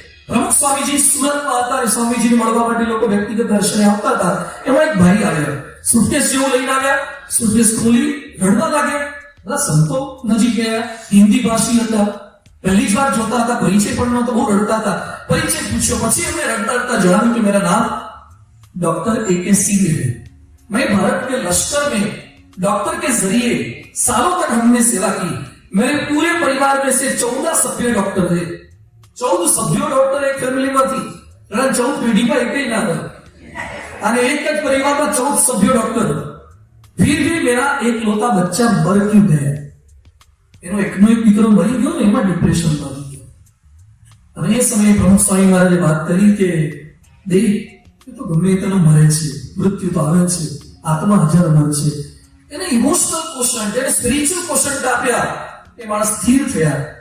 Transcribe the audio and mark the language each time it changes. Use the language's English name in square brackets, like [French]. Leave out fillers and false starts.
[Gujarati] પ્રમુખ સ્વામીજી સુરતમાં હતા, સ્વામીજીને મળવા માટે લોકો વ્યક્તિગત દર્શને આવતા હતા. એમાં એક ભાઈ આવ્યા, સુટકેસ જેવું લઈને આવ્યા, સુટકેસ ખોલી રડવા લાગ્યા. બધા સંતો નજીક ગયા, હિન્દી ભાષી હતા, પહેલી જ વાર જોતા હતા, પરિચય પણ નહોતો, બહુ રડતા હતા. પરિચય પૂછ્યો, પછી એમને રડતા રડતા જણાવ્યું કે [Hindi] મેરા નામ डॉक्टर AK सिंह है, मैं भारत के लश्कर में डॉक्टर के जरिए सालों तक हमने सेवा की. मेरे पूरे परिवार में से 14 सभ्य डॉक्टर थे. 14 सभ्यो डॉक्टर एक फैमिली में थी. 14 पीढ़ी में एक ही ना था, [Gujarati] અને એક જ પરિવારમાં 14 સભ્યો ડોક્ટર. [Hindi] फिर भी मेरा एक लोता बच्चा मर क्यों गया? [Gujarati] એનો એકનો એક દીકરો મરી ગયો ને, એમાં ડિપ્રેશનમાં આવી ગયો. અને એ સમયે પ્રમુખ સ્વામી મહારાજે વાત કરી કે દેખ, તો ગમે તેનો મરે છે, મૃત્યુ તો આવે છે, આત્મા હજાર મરે છે. એને ઇમોશનલ ક્વેશ્ચન, એને સ્પિરિચ્યુઅલ ક્વેશ્ચન આપ્યા. એ માણસ સ્થિર થયા.